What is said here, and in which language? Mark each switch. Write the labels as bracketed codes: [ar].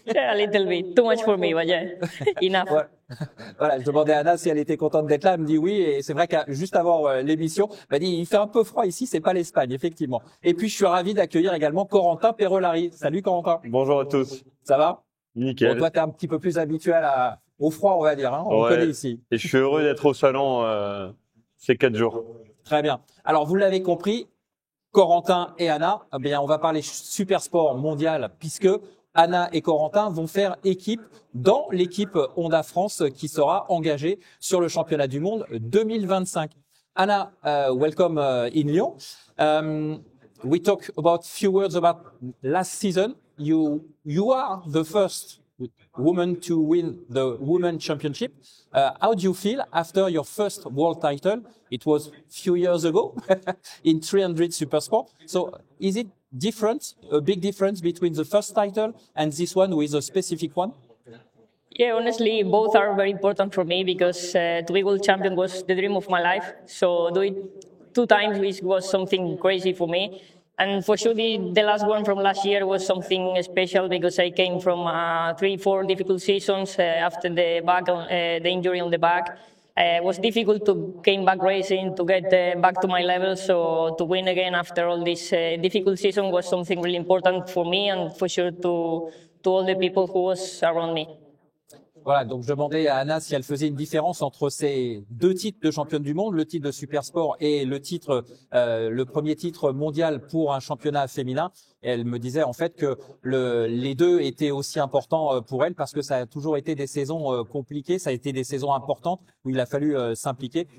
[en] Yeah, a little bit. Too much for me, but yeah, enough. [fr] Voilà, je demandais à Anna si elle était contente d'être là. Elle me dit oui. Et c'est vrai que juste avant l'émission, elle m'a dit il fait un peu froid ici, c'est pas l'Espagne, effectivement. Et puis je suis ravi d'accueillir également Corentin Perolari. Salut Corentin. Bonjour à tous. Ça va? Nickel. Bon, toi, t'es un petit peu plus habitué au froid, on va dire. Hein, on le connaît ici. Et je suis heureux d'être au salon ces 4 jours. Très bien. Alors, vous l'avez compris, Corentin et Anna, eh bien, on va parler super sport mondial puisque Anna et Corentin vont faire équipe dans l'équipe Honda France qui sera engagée sur le championnat du monde 2025. [en] Anna, welcome in Lyon. We talk about few words about last season. You are the first woman to win the Women's Championship. How do you feel after your first world title? It was few years ago in 300 Supersport. So is it different, a big difference between the first title and this one with a specific one? Yeah, honestly, both are very important for me because to be world champion was the dream of my life. So do it 2 times was something crazy for me. And for sure, the last one from last year was something special because I came from 3-4 difficult seasons after the injury on the back. It was difficult to came back racing, to get back to my level. So to win again after all this difficult season was something really important for me and for sure to all the people who was around me. [fr] Voilà, donc je demandais à Anna si elle faisait une différence entre ces 2 titres de championne du monde, le titre de Super Sport et le premier titre mondial pour un championnat féminin. Et elle me disait en fait que les 2 étaient aussi importants pour elle parce que ça a toujours été des saisons compliquées, ça a été des saisons importantes où il a fallu s'impliquer.